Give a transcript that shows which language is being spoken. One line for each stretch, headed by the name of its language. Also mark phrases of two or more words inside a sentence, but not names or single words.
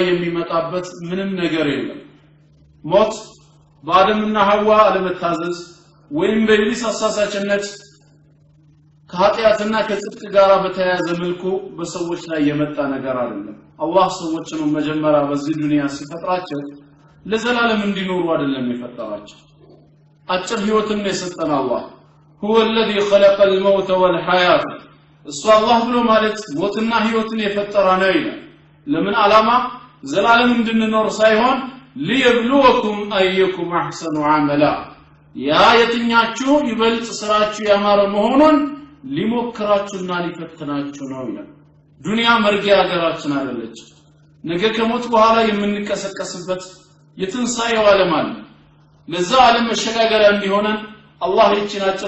Amharic: የሚመጣበት ምንም ነገር የለም ሞት በአደምና ሐዋ አለመታዘዝ ወይም በኢብሊስ አሳሳችነት ከኃጢአትና ከጽድቅ ጋር በተያያዘ መልኩ በሰዎች ላይ የመጣ ነገር አይደለም አላህ ሰዎችን መጀመሪያ በዚህ ዱንያ ሲፈጥራቸው ለዘላለም እንዲኖሩ አይደለም የፈጠራቸው አጭር ህይወትን የሰጠን አላህ
Arabic: هو الذي خلق الموت والحياه
Amharic: እሱ አላህ ብሎ ማለት ሞትና ህይወትን የፈጠረ ነው ይላል ለምን ዓላማ ዘላለም እንድንኖር ሳይሆን ليبلوكم
Arabic: ايكم احسن عملا
Amharic: ያ የትኛችሁ ይበልጥ ስራችሁ ያማረ መሆኑን ሊሞክራችሁና ሊፈትናችሁ ነው ይላል ዱንያ መርጊያ ሀገራችን አይደለች ነገ ከሞት በኋላ የምንቀሰቀስበት የትንሳኤው ዓለም አለ ለዛ ዓለም መሸጋገሪያ እንዲሆነን አላህ ይህችን አጭር